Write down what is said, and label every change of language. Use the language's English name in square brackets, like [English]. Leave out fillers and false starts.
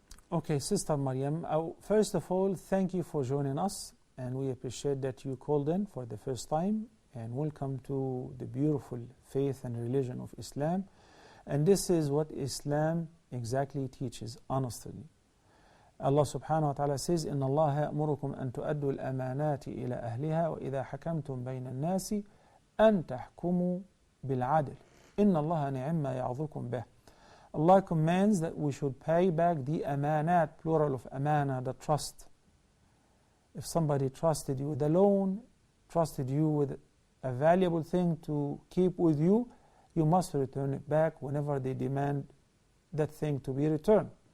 [English] Okay, Sister Maryam, first of all, thank you for joining us, and we appreciate that you called in for the first time, and welcome to the beautiful faith and religion of Islam. And this is what Islam exactly teaches, honestly. [Arabic] Allah subhanahu wa ta'ala says, إِنَّ اللَّهَ يَأْمُرُكُمْ أَن تُؤَدُّوا الْأَمَانَاتِ إِلَى أَهْلِهَا وَإِذَا حَكَمْتُم بَيْنَ النَّاسِ أَن تَحْكُمُوا بِالْعَدْلِ إِنَّ اللَّهَ نِعِمَّا يَعْظُكُم بِهِ. [English] Allah commands that we should pay back the amanat, plural of amana, the trust. If somebody trusted you with a loan, trusted you with a valuable thing to keep with you, you must return it back whenever they demand that thing to be returned.